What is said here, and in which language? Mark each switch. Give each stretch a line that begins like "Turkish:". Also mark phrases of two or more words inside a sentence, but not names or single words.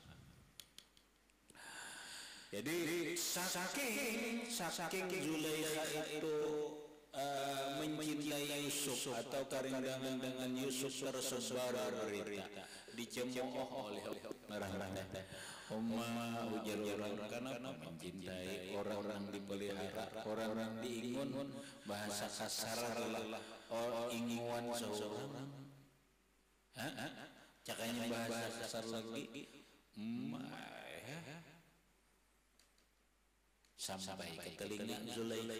Indonesian: Jadi saking Zulaikha itu mencintai Yusuf atau kerindangan dengan Yusuf tersebar berita dicemooh oleh orang-orang.
Banjar: Umma ujar orang karena mencintai orang yang dipelihara, orang yang diingun, bahasa kasar adalah inguan seorang.
Indonesian: Cakanya bahasa kasar lagi, sampai ke telinga Zulaikha.